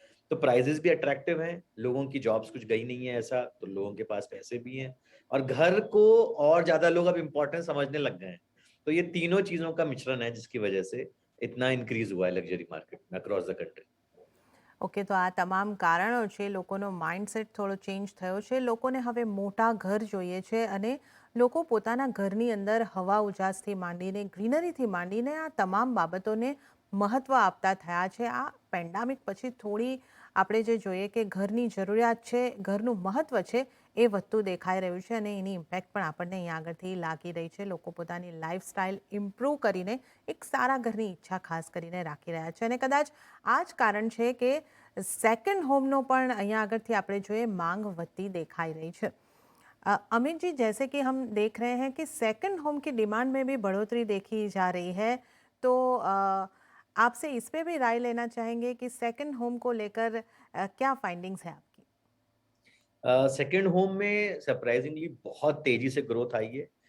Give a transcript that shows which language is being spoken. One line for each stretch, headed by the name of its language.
Hindi: तो प्राइजेस भी अट्रैक्टिव हैं, लोगों की जॉब्स कुछ गई नहीं है ऐसा, तो लोगों के पास पैसे भी हैं और घर को और ज्यादा लोग अब इम्पोर्टेंस समझने लग गए हैं। तो ये तीनों चीजों का मिश्रण है जिसकी वजह से इतना इंक्रीज हुआ है लग्जरी मार्केट में अक्रॉस द कंट्री।
Gujarati: ઓકે, તો આ તમામ કારણો છે. લોકોનો માઇન્ડસેટ થોડો ચેન્જ થયો છે. લોકોને હવે મોટા ઘર જોઈએ છે અને લોકો પોતાના ઘરની અંદર હવા ઉજાસથી માંડીને, ગ્રીનરીથી માંડીને આ તમામ બાબતોને મહત્ત્વ આપતા થયા છે. આ પેન્ડામિક પછી થોડી આપણે જે જોઈએ કે ઘરની જરૂરિયાત છે, ઘરનું મહત્ત્વ છે એ વધતું દેખાઈ રહ્યું છે અને એની ઇમ્પેક્ટ પણ આપણને અહીંયા આગળથી લાગી રહી છે. લોકો પોતાની લાઈફસ્ટાઈલ ઇમ્પ્રૂવ કરીને એક સારા ઘરની ઈચ્છા ખાસ કરીને રાખી રહ્યા છે અને કદાચ આ જ કારણ છે કે સેકન્ડ होमનો પણ અહીંયા આગળથી આપણે જોઈએ માંગ વધતી देखाई रही है।
Hindi: अमित जी, जैसे कि हम देख रहे हैं कि सेकंड होम की डिमांड में भी बढ़ोतरी देखी जा रही है, तो आपसे इस पे भी राय लेना चाहेंगे कि सेकंड होम को लेकर क्या फाइंडिंग्स हैं आपकी? सेकंड होम में सरप्राइजिंगली बहुत तेजी से ग्रोथ आई है।